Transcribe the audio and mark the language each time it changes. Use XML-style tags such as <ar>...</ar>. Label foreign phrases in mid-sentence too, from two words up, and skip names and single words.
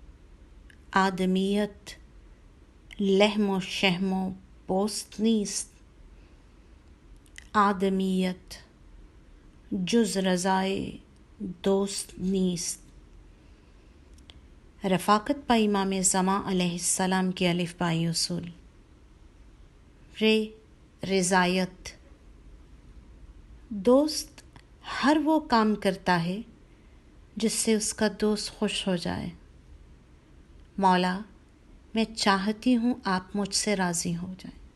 <fa>آدمیت لحم و شحم و پوست نیست، آدمیت جز رضائے دوست نیست۔</fa> <ur>رفاقت با امام زمان</ur> <ar>علیہ السلام</ar> <ur>کے الف بائی اصول۔ رضایت، دوست ہر وہ کام کرتا ہے جس سے اس کا دوست خوش ہو جائے۔ مولا، میں چاہتی ہوں آپ مجھ سے راضی ہو جائیں۔</ur>